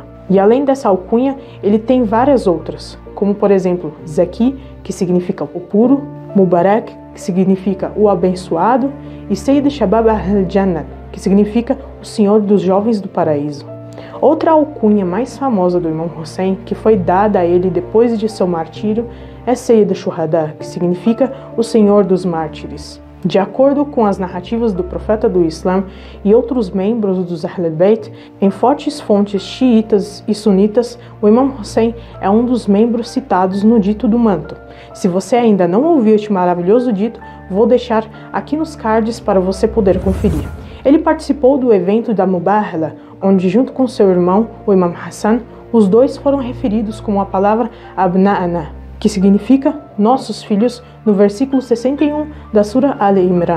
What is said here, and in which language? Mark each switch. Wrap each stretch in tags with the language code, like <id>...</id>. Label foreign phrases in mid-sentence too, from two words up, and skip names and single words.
<pt>E além dessa alcunha, ele tem várias outras, como por exemplo, Zaki, que significa o puro, Mubarak, que significa o abençoado, e</pt> <ar>سيد شباب الجنة,</ar> <pt>que significa o Senhor dos Jovens do Paraíso. Outra alcunha mais famosa do Imam Hussein, que foi dada a ele depois de seu martírio, é</pt> <ar>سيد الشهداء,</ar> <pt>que significa o Senhor dos Mártires. De acordo com as narrativas do profeta do Islã e outros membros dos</pt> <ar>أهل البيت,</ar> <pt>em fortes fontes xiitas e sunitas, o Imam Hussein é um dos membros citados no dito do manto. Se você ainda não ouviu este maravilhoso dito, vou deixar aqui nos cards para você poder conferir. Ele participou do evento da Mubahala, onde junto com seu irmão, o Imam Hassan, os dois foram referidos com a palavra Abna'ana, que significa nossos filhos, no versículo 61 da Sura Al-Imran.</pt>